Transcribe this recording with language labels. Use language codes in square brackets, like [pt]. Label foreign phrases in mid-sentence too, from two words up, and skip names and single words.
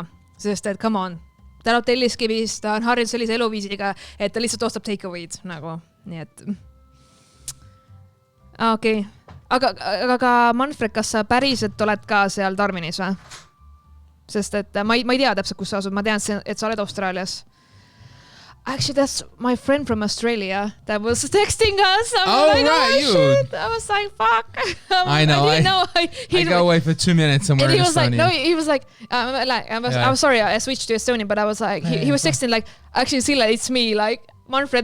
[et] Sest et, [en] come on, [et] ta elab Telliskivis, ta on harjunud sellise eluviisiga, et ta lihtsalt ostab take-away'd, nagu, nii et... Okei. Aga Manfred, kas sa päriselt oled ka seal Darwinis või? Sest et ma ei tea täpselt, kus sa asud, ma tean, et sa oled Austraalias. [en] Actually, that's my friend from Australia that was texting us. I'm like, shit. I was like, fuck. I know. I go away for 2 minutes somewhere in Estonia. He was like, I'm sorry, I switched to Estonian, but I was like, he was texting like, actually, Sille, it's me, like, Manfred.